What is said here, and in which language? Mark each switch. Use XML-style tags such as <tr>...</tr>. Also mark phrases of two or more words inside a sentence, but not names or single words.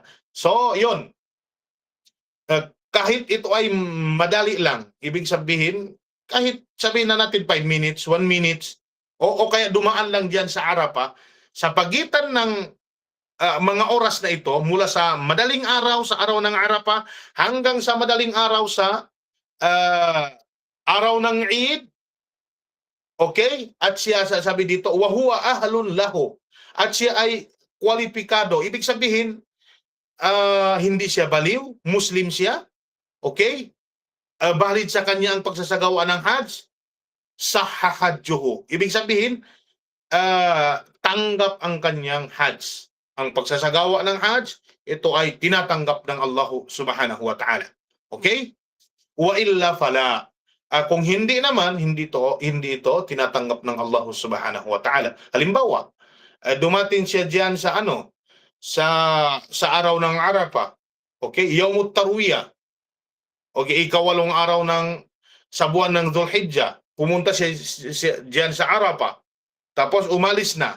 <tl>So yon, kahit ito ay madali lang, ibig sabihin kahit sabihin na natin 5 minutes, 1 minute, o kaya dumaan lang diyan sa Arafah, sa pagitan ng mga oras na ito, mula sa madaling araw sa araw ng Arafah hanggang sa madaling araw sa araw ng Eid, okay? At siya, sabi dito,</tl> <ar>وهو أهل له,</ar> <tl>at siya ay kwalipikado. Ibig sabihin, hindi siya baliw, Muslim siya, okay? Valid sa kanya ang pagsasagawa ng Hajj,</tl> <ar>صح حجه.</ar> <tl>Ibig sabihin, tanggap ang kanyang Hajj. Ang pagsasagawa ng Hajj, ito ay tinatanggap ng Allah</tl> <ar>سبحانه وتعالى.</ar> <tl>Okay?</tl> <ar>وإلا فلا.</ar> <tl>Kung hindi naman, hindi ito tinatanggap ng Allah</tl> <ar>سبحانه وتعالى.</ar> <tl>Halimbawa, dumating siya diyan sa sa araw ng Arafah. Okay, Yaumut Tarwiyah. Okay, ikawalong araw sa buwan ng Dhul-Hijjah. Pumunta siya diyan sa Arafah. Tapos umalis na.</tl>